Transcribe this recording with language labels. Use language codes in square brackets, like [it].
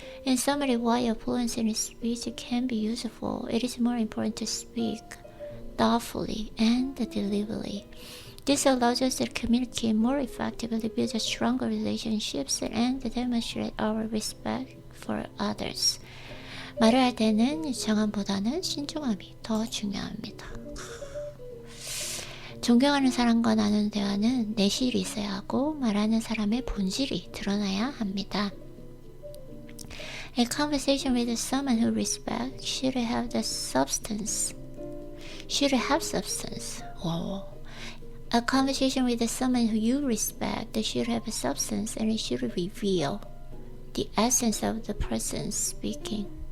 [en] In summary, while fluency in speech can be useful, it is more important to speak thoughtfully and deliberately. This allows us to communicate more effectively, build stronger relationships, and demonstrate our respect for others. [ko] 말을 할 때는 유창함보다는 신중함이 더 중요합니다. 존경하는 사람과 나누는 대화는 내실이 있어야 하고 말하는 사람의 본질이 드러나야 합니다. [en] A conversation with someone who respects should have substance. A conversation with someone who you respect should have substance and it should reveal the essence of the person speaking.